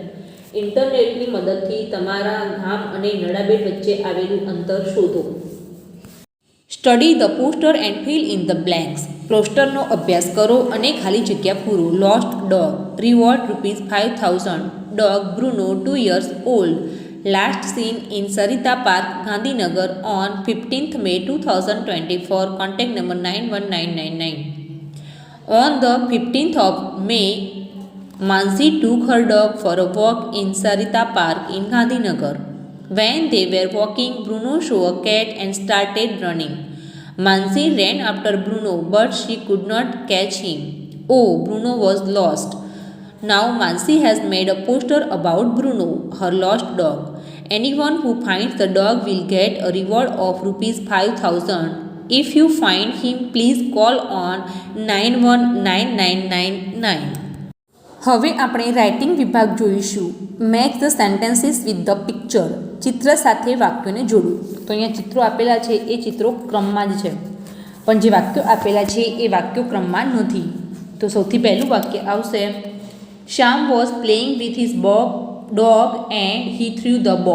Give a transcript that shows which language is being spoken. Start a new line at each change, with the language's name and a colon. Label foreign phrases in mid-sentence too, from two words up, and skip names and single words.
Gujarati: ઇન્ટરનેટની મદદથી તમારા ગામ અને નડાબેટ વચ્ચે આવેલું અંતર શોધો.
English: Study the poster and fill in the blanks.
Gujarati: પોસ્ટરનો અભ્યાસ કરો અને ખાલી જગ્યા પૂરો.
English: Lost dog. Reward ₹5,000. Dog Bruno 2 years old. Last seen in Sarita Park, Gandhinagar on 15th May 2024. Contact number 919999. On the 15th of May, Mansi took her dog for a walk in Sarita Park in Gandhinagar. When they were walking, Bruno saw a cat and started running. Mansi ran after Bruno, but she could not catch him. Oh, Bruno was lost. Now Mansi has made a poster about Bruno, her lost dog. Anyone who finds the dog will get a reward of ₹5,000. If you find him, please call on 919999.
Gujarati: હવે આપણે રાઇટિંગ વિભાગ જોઈશું.
English: Match the sentences with the picture.
Gujarati: ચિત્ર સાથે વાક્યોને જોડું. તો અહીંયા ચિત્રો આપેલા છે એ ચિત્રો ક્રમમાં જ છે, પણ જે વાક્યો આપેલા છે એ વાક્યો ક્રમમાં નથી. તો સૌથી પહેલું વાક્ય આવશે,
English: Shyam was playing with his dog and he threw the ball.